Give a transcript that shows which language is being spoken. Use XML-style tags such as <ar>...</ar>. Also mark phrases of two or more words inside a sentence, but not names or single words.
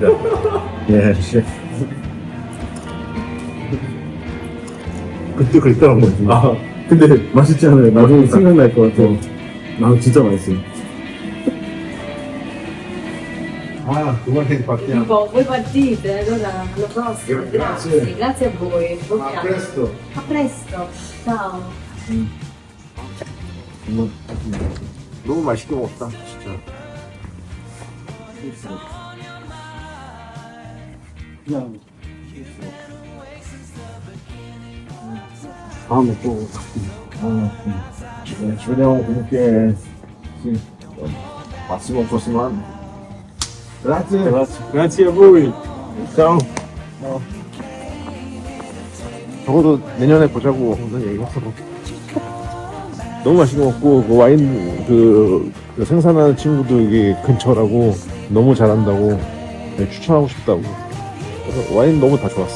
<ko>예, 씨. 그때 그랬다는 거지. 아 근데 맛있지 않아요? 나중에 생각날 것 같아요. 나 진짜 맛있어요. 아, 그만해, 박기야.</ko> <it>Tipo, voi partite, allora alla prossima. Grazie. Grazie a voi. Buon A viaggio. presto. A presto. Ciao.</it> <ko>너무 맛있게 먹었다, 진짜. 그냥 다음에 또 주변형 분께 마시고 없었지만 grazie</ko> <it>grazie a voi.</it> <ko>ciao 적어도 내년에 보자고 무슨 얘기했어. 너무 맛있게 먹고 그 와인 그 생산하는 친구도 이게 근처라고 너무 잘한다고 추천하고 싶다고. 그래서 와인 너무 다 좋았어.</ko>